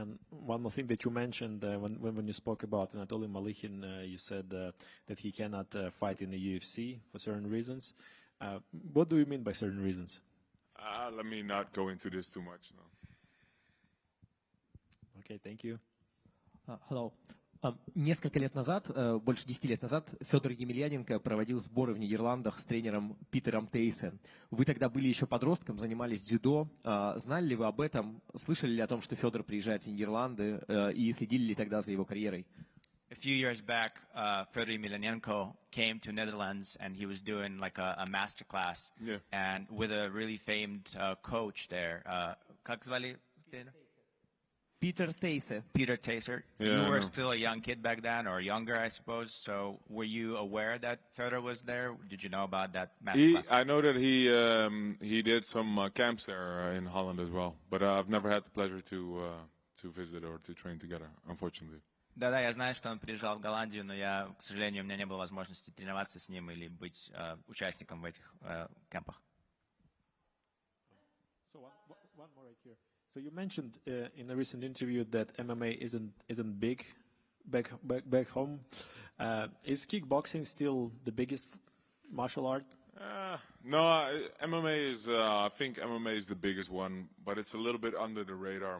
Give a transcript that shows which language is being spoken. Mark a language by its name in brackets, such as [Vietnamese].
[English] And one more thing that you mentioned when you spoke about Anatoly Malikhin, you said that he cannot fight in the UFC for certain reasons. What do you mean by certain reasons? Let me not go into this too much. No. Okay, thank you. Hello. [Russian] Несколько лет назад, больше 10 лет назад, Федор Емельяненко проводил сборы в Нидерландах с тренером Питером Тейсе. Вы тогда были еще подростком, занимались дзюдо. Знали ли вы об этом? Слышали ли о том, что Федор приезжает в Нидерланды? И следили ли тогда за его карьерой? [English] A few years back, Fyodor Emelianenko came to Netherlands and he was doing like a master class. Yeah. And with a really famed coach there. [Russian] Как звали? Питер Тейсе. [English] Peter Taser. Yeah, You were I know. still a young kid back then, or younger, I suppose. So were you aware that Fyodor was there? Did you know about that master class? I know that he did some camps there in Holland as well, but I've never had the pleasure to visit or to train together, unfortunately. [Russian] Да-да, я знаю, что он приезжал в Голландию, но я, к сожалению, у меня не было возможности тренироваться с ним или быть участником в этих кемпах. [English] So one more right here. So you mentioned in a recent interview that MMA isn't big back home. Is kickboxing still the biggest martial art? No, MMA is. I think MMA is the biggest one, but it's a little bit under the radar.